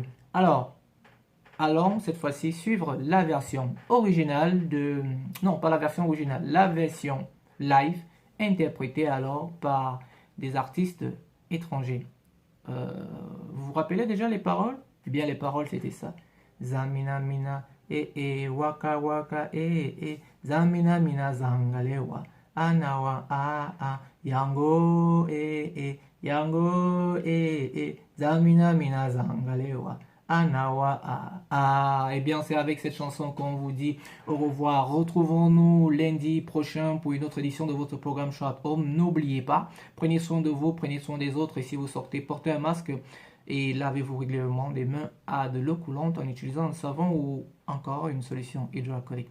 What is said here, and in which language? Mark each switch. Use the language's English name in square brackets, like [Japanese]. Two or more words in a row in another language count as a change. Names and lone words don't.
[French] Alors, allons cette fois-ci suivre la version originale pas la version originale, la version live interprétée alors par des artistes étrangers. Vous vous rappelez déjà les paroles? Eh bien, les paroles, c'était ça. [Ewondo] Zamina mina, waka waka, zamina mina zangalewa, anawa yango, yango, zamina mina zangalewa. Anawa. [French] Eh bien, c'est avec cette chanson qu'on vous dit au revoir. Retrouvons-nous lundi prochain pour une autre édition de votre programme Show at Home. N'oubliez pas, prenez soin de vous, prenez soin des autres. Et si vous sortez, portez un masque et lavez-vous régulièrement les mains à de l'eau coulante en utilisant un savon ou encore une solution hydroalcoolique.